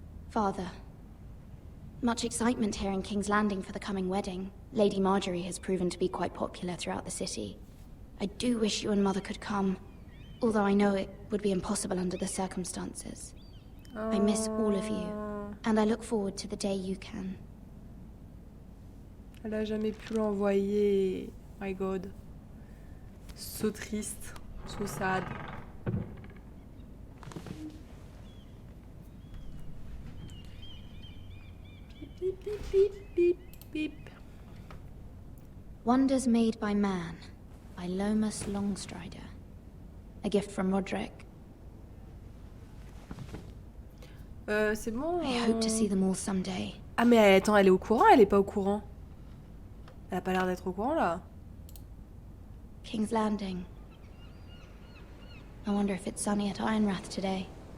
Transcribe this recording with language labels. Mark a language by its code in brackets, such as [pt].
[en] Father, much excitement here in King's Landing for the coming wedding. Lady Marjorie has proven to be quite popular throughout the city. I do wish you and Mother could come, although I know it would be impossible under the circumstances. I miss all of you, and I look forward to the day you can. [fr] Elle a jamais pu l'envoyer. [en] My God. So triste. So sad. Beep, beep, beep, beep, beep. Wonders Made by Man, by Lomas Longstrider. A gift from Roderick. [fr] C'est bon. [en] I hope to see them all someday. [fr] Ah mais attends, elle est au courant, elle est pas au courant? Elle a pas l'air d'être au courant là. [en] King's Landing. I wonder if it's sunny at Ironrath today.